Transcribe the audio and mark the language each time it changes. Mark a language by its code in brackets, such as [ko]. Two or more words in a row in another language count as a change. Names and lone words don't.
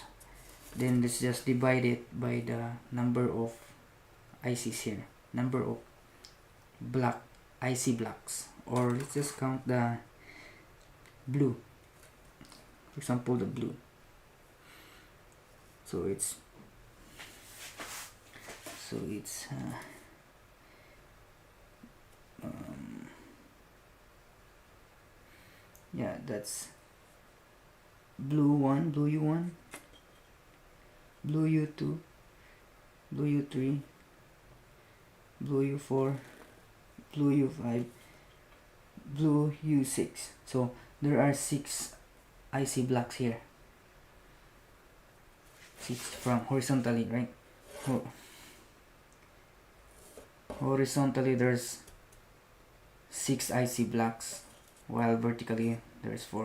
[en] Then let's just divide it by the number of ICs here, number of black IC blocks, or let's just count the blue, for example the blue. So it's yeah, that's blue 1, blue U1, blue U2, blue U3, blue U4, blue U5, blue U6. So there are 6 IC blocks here. 6 from horizontally, right? Horizontally there's 6 IC blocks, while vertically there's 4.